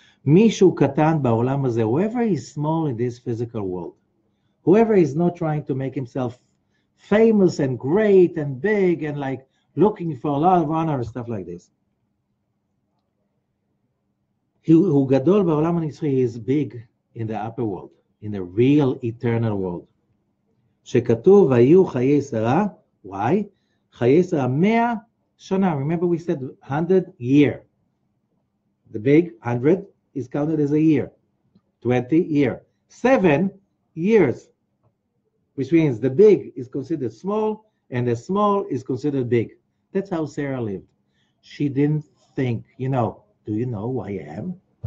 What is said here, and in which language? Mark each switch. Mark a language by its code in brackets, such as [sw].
[he] מישהו קטן בעולם הזה, [en] whoever is small in this physical world, whoever is not trying to make himself famous and great and big and like looking for a lot of honor and stuff like this. [he] הוא גדול בעולם הנצחי, [en] is big in the upper world, in the real eternal world. [he] שכתוב, היו חיי שרה, [en] why? [he] חיי שרה 100 שנה. [en] Remember we said 100 year. The big 100 is counted as a year. 20 year. 7 years. Which means the big is considered small and the small is considered big. That's how Sarah lived. She didn't think, do you know who I am?